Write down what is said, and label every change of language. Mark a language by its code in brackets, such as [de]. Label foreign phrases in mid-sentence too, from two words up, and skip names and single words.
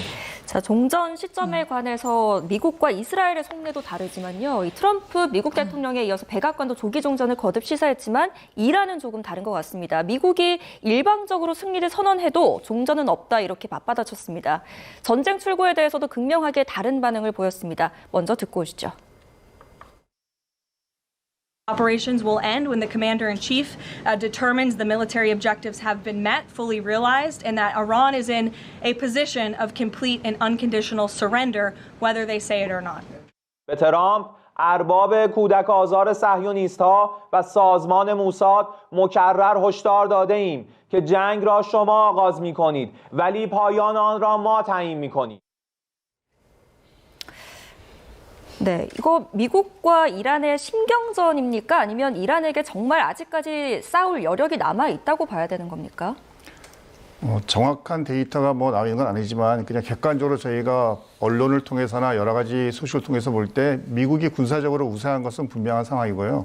[ko] 자, 종전 시점에 관해서 미국과 이스라엘의 속내도 다르지만요. 이 트럼프 미국 대통령에 이어서 백악관도 조기 종전을 거듭 시사했지만 이란은 조금 다른 것 같습니다. 미국이 일방적으로 승리를 선언해도 종전은 없다 이렇게 맞받아쳤습니다. 전쟁 출구에 대해서도 극명하게 다른 반응을 보였습니다. 먼저 듣고 오시죠. [en] Operations will end when the commander-in-chief determines the military objectives have been met, fully realized, and that Iran is in a position of complete and unconditional surrender, whether they say it or not. [fa] به ترامپ ارباب کودک آزار صهیونیست‌ها و سازمان موساد مکرر هشدار داده ایم که جنگ را شما آغاز می‌کنید ولی پایان آن را ما تعیین می‌کنیم. [ko] 네, 이거 미국과 이란의 심경전입니까? 아니면 이란에게 정말 아직까지 싸울 여력이 남아 있다고 봐야 되는 겁니까? 정확한 데이터가 뭐 나와 있는 건 아니지만 그냥 객관적으로 저희가 언론을 통해서나 여러 가지 소식을 통해서 볼 때 미국이 군사적으로 우세한 것은 분명한 상황이고요.